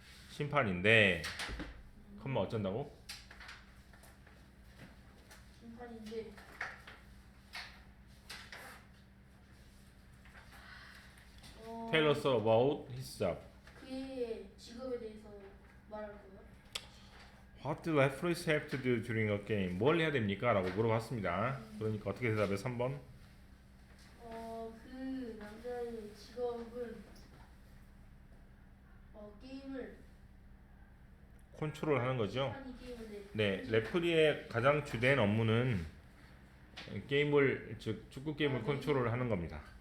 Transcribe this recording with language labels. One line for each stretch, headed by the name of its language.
Korean: 심판인데 컴마 어쩐다고? 심판인데
English: Tell us about his job.
Korean: 그의 직업에 대해서 말할 거예요.
English: What do referees have to do during a game?
Korean: 뭘 해야 됩니까? 라고 물어봤습니다. 그러니까 어떻게 대답해? 3번. 그 남자의 직업은 게임을 컨트롤하는 거죠. 심판이 게임을 네, 레프리의 가장 주된 업무는 게임을, 즉 축구 게임을 컨트롤하는 겁니다.